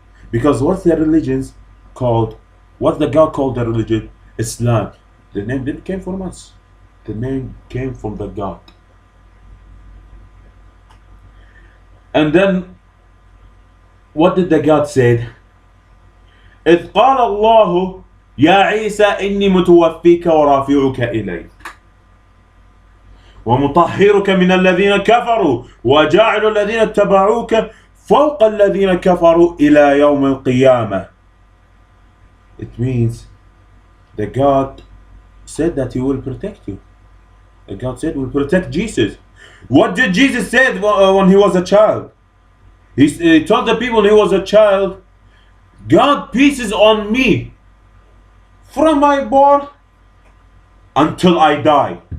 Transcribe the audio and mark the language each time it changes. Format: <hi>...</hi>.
<en>Because what's the religions called? What the God called the religion? Islam. The name didn't came from us. The name came from the God. And then, what did the God say?</en> <ar>إذ قال الله يا عيسى إني متوفيك ورافعك إلي ومطهرك من الذين كفروا وجاعل الذين اتبعوك فوق الذين كفروا إلى يوم القيامة.</ar> <en>It means the God said that he will protect you. The God said he will protect Jesus. What did Jesus say when he was a child? He told the people when he was a child, God peace on me from my born until I die.</en>